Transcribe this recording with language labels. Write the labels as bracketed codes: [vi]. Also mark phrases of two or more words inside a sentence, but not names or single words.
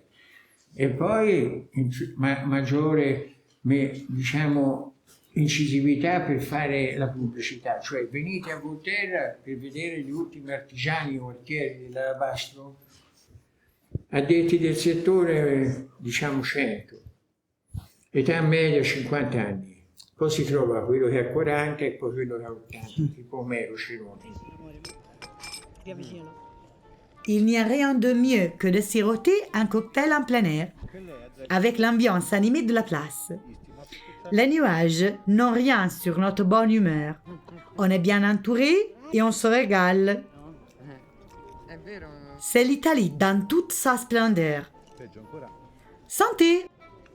[it] E poi maggiore, diciamo, incisività per fare la pubblicità, cioè venite a Volterra per vedere gli ultimi artigiani o artieri dell'alabastro, addetti del settore diciamo 100, età media 50 anni, poi si trova quello che ha 40 e poi quello che ha 80, tipo Omero Ceroni. [fr] Il n'y a rien de mieux que de siroter un cocktail en plein air, avec l'ambiance animée de la place. Les nuages n'ont rien sur notre bonne humeur. On est bien entouré et on se régale. C'est l'Italie dans toute sa splendeur.